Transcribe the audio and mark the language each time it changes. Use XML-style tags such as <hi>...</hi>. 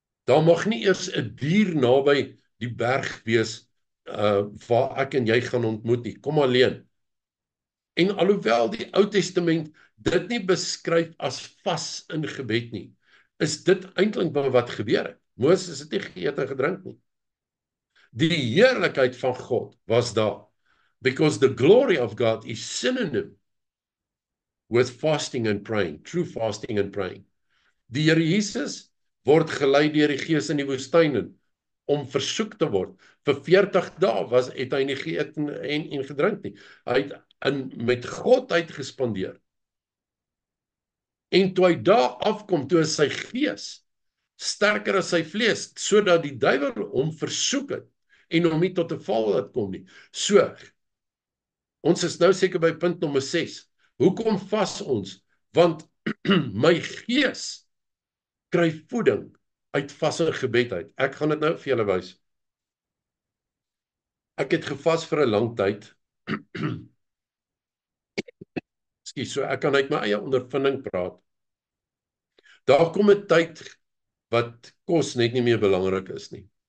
<af>Daar mag nie eers 'n dier naby die berg wees waar ek en jy gaan ontmoet nie. Kom alleen. En alhoewel die Ou Testament dit nie beskryf as vas in gebed nie, is dit eintlik wat gebeur het. Moses het nie geëet en gedrink nie. Die heerlikheid van God was daar.</af> <en>Because the glory of God is synonym with fasting and praying, true fasting and praying.</en> <af>Die Here Jesus word gelei deur die Gees in die woestyn om versoek te word. Vir 40 dae het hy nie geëet en gedrink nie. Hy het met God uitgespandeer. En toe hy daar afkom, toe is sy gees sterker as sy vlees, sodat die duiwel hom versoek het en hom nie tot 'n val laat kom nie. So, ons is nou seker by punt nommer 6. Hoekom vas ons? Want my gees kry voeding uit vas en gebed uit. Ek gaan dit nou vir julle wys. Ek het gevas vir 'n lang tyd. Ekskuus, so ek kan uit my eie ondervinding praat. Daar kom 'n tyd wat kos net nie meer belangrik is nie.</af>